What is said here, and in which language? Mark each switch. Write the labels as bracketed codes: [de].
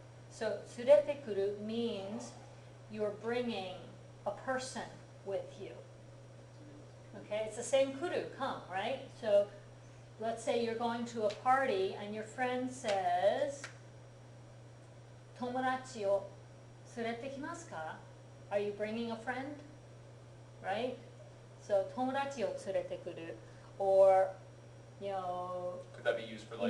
[en] So [ja] surete kuru [en] means you're bringing a person with you. Okay, it's the same kuru, come, right? So let's say you're going to a party and your friend says, [ja] 友達を連れてきますか? [en] Are you bringing a friend? Right? So [ja] 友達を連れてくる [en] or, could that be used for like,